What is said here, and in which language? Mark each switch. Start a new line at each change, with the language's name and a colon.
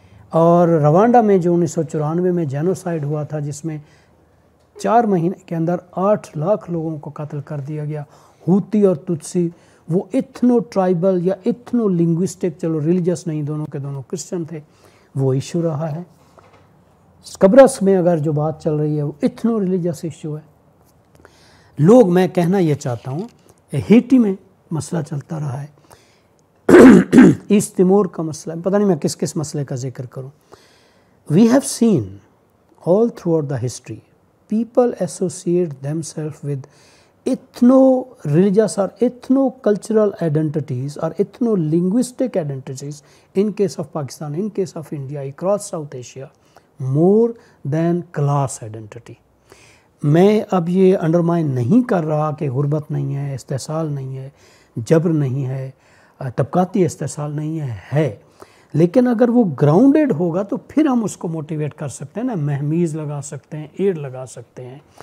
Urdu: اور روانڈا میں جو 1994 میں جینوسائیڈ ہوا تھا جس میں 4 مہینے کے اندر 8 لاکھ لوگوں کو قتل کر دیا گیا، ہوتی اور تتسی، وہ ایتھنو ٹرائبل یا ایتھنو لنگوسٹک، چلو ریلیجس نہیں، دونوں کے دونوں کرسچن تھے، وہ ایشو رہا ہے. قبرص میں اگر جو بات چل رہی ہے وہ ایتھنو ریلیجس ایشو ہے. لوگ، میں کہنا یہ چاہتا ہوں، ہیٹی میں مسئلہ چلتا رہا ہے، ایسٹ تیمور کا مسئلہ، پتہ نہیں میں کس کس مسئلے کا ذکر کروں.
English: We have seen all throughout the history people associate themselves with ethno-religious or ethno-cultural identities or ethno-linguistic identities in case of Pakistan, in case of India, across South Asia, more than class identity.
Urdu: میں اب یہ undermine نہیں کر رہا کہ غربت نہیں ہے، استحصال نہیں ہے، جبر نہیں ہے، طبقاتی استحصال نہیں ہے، لیکن اگر وہ گراؤنڈڈ ہوگا تو پھر ہم اس کو موٹیویٹ کر سکتے ہیں نا، مہمیز لگا سکتے ہیں، ایڈ لگا سکتے ہیں.